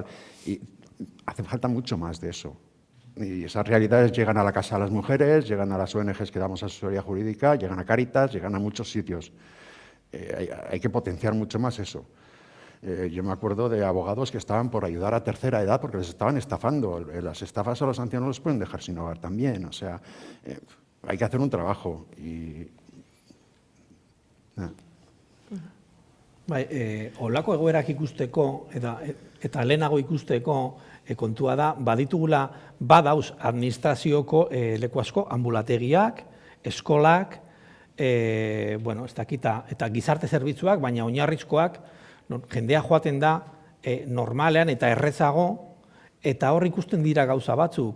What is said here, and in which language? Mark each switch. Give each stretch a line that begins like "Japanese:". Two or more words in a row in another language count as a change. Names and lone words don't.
Spanish: Y hace falta mucho más de eso. Y esas realidades llegan a la Casa de las Mujeres, llegan a las ONGs que damos asesoría jurídica, llegan a Cáritas, llegan a muchos sitios. Hay que potenciar mucho más eso. Yo me acuerdo de abogados que estaban por ayudar a tercera edad porque les estaban estafando. Las estafas a los ancianos los pueden dejar sin hogar también. O sea, hay que hacer un trabajo y...
Basque: Bai, olako egoerak ikusteko eta lehenago ikusteko kontua da, badauz administrazioko leku asko, ambulategiak, eskolak, bueno, ez dakita, eta gizarte zerbitzuak, baina oinarrizkoak, jendea joaten da normalean eta errezago, eta hor ikusten dira gauza batzuk.